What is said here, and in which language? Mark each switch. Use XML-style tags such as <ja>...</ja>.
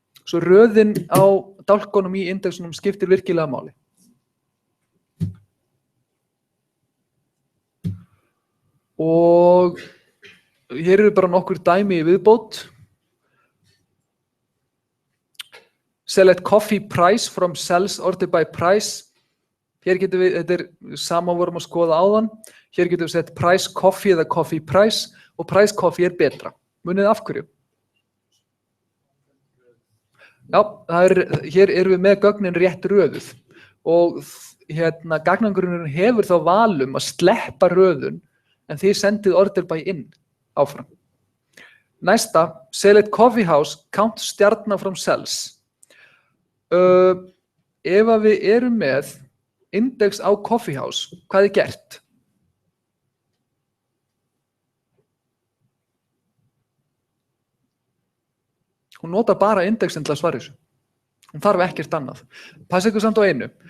<is>Svo röðin á dálkunum í indexunum skiptir virkilega máli. Og hér eru bara nokkur dæmi í viðbót.</is> <en>Select coffee price from cells ordered by price.</en> <is>Hér getum við, þetta er sama vorum að skoða áðan. Hér getum við sett price coffee eða coffee price og price coffee er betra. Munið af hverju? Já, hér erum við með gögnin rétt röðuð og gagnagrunnurinn hefur þá valum að sleppa röðun en þið sendið order by inn áfram.</is> <en>Næsta, select coffee house, count stjarna from cells.</en> <is>Ef að við erum með index á coffee house, hvað gert? Hún notar bara indexin til að svara þessu. Hún þarf ekkert annað. Passa ykkur samt á einu.</is>